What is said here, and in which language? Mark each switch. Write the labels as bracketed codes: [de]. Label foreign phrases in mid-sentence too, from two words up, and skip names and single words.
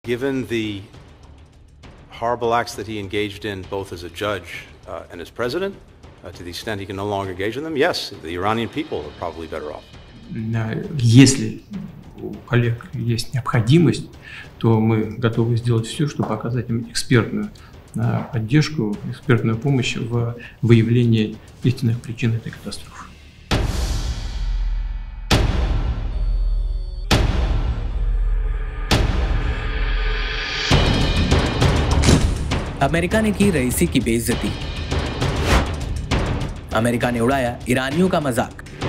[en] Given the horrible acts that he engaged in both as a judge and as president, to the extent he can no longer engage in them, yes, the Iranian people are probably better off. [ru] Если у коллег есть необходимость, то мы готовы сделать все, чтобы оказать им экспертную поддержку, экспертную помощь в выявлении истинных причин этой катастрофы. [hi] अमेरिका ने की रईसी की बेइज्जती। अमेरिका ने उड़ाया ईरानियों का मजाक।